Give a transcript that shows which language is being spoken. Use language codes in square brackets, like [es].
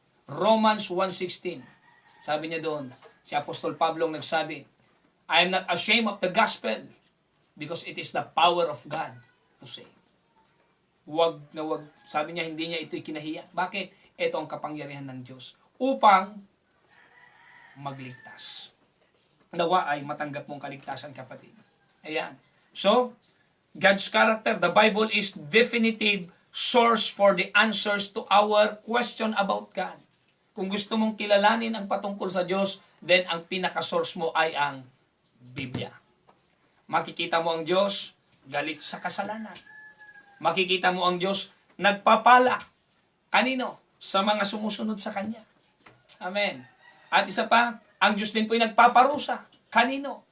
[en] Romans 1:16. [tl] Sabi niya doon, si Apostol Pablo ang nagsabi, [en] I am not ashamed of the gospel because it is the power of God to save. [tl] Wag, sabi niya, hindi niya ito ikinahiya. Bakit? Ito ang kapangyarihan ng Diyos upang magligtas. Nawa ay matanggap mong kaligtasan, kapatid. Ayan. [en] So, God's character, the Bible is definitive source for the answers to our question about God. [tl] Kung gusto mong kilalanin ang patungkol sa Diyos, then ang pinaka-source mo ay ang Biblia. Makikita mo ang Diyos galit sa kasalanan. Makikita mo ang Diyos nagpapala. Kanino? Sa mga sumusunod sa Kanya. Amen. At isa pa, ang Diyos din po ay nagpaparusa. Kanino?